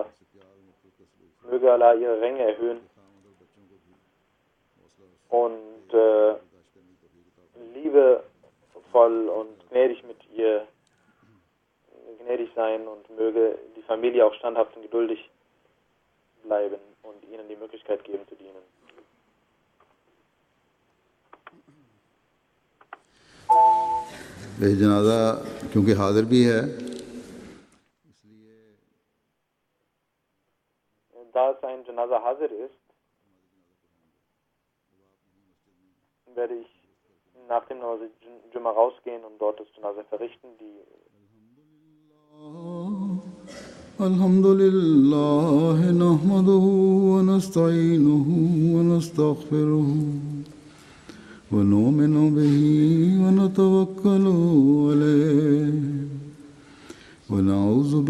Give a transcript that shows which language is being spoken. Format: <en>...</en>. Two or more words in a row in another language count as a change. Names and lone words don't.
<de>Möge Allah ihre Ränge erhöhen und liebevoll und gnädig mit ihr gnädig sein, und möge die Familie auch standhaft und geduldig bleiben und ihnen die Möglichkeit geben zu dienen.</de> <ur>یہ جنازہ کیونکہ حاضر بھی ہے,</ur> <de>da es ein</de> <ur>جنازہ حاضر</ur> <de>ist, werde ich nach dem</de> <ur>نماز جمعہ</ur> <de>rausgehen und dort das Janaza verrichten.</de> <ar>الحمد لله نحمده ونستعينه ونستغفره ونؤمن به ونتوكل عليه ونعوذ</ar>